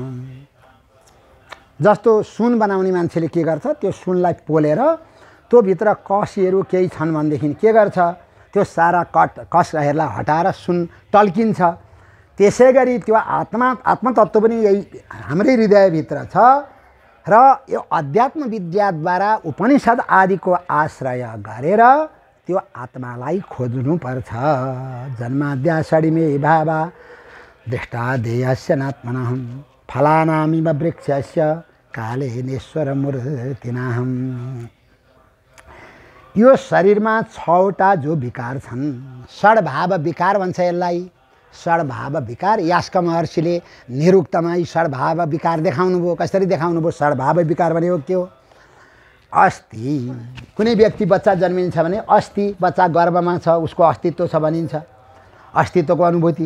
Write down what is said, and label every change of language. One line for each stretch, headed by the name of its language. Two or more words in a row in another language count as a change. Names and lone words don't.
Nepali: जस्तो सुन बनाउने मान्छेले के गर्छ, त्यो सुनलाई पोलेर त्यो भित्र कसीहरू केही छन् भनेदेखि के गर्छ, त्यो सारा कसहरूलाई हटाएर सुन टल्किन्छ। त्यसै गरी त्यो आत्मतत्त्व पनि यही हाम्रै हृदयभित्र छ र यो अध्यात्म विद्याद्वारा उपनिषद आदिको आश्रय गरेर त्यो आत्मालाई खोज्नुपर्छ।
Sanskrit: जन्माद्याषडिमे भावा दृष्टादेयस्य नात्मनः फलानामिव वृक्षस्य कालेनेश्वर मूर्तिनाहं।
Nepali: यो शरीरमा 6वटा जो विकार छन्, षड्भाव विकार भन्छ यसलाई। षड्भाव विकार यास्क महर्षिले निरुक्तमा यी षड्भाव विकार देखाउनुभयो। कसरी देखाउनुभयो? षड्भाव विकार भनेको के हो? अस्ति कुनै व्यक्ति बच्चा जन्मिन्छ भने अस्ति बच्चा गर्भमा छ, उसको अस्तित्व छ भनिन्छ, अस्तित्वको अनुभूति।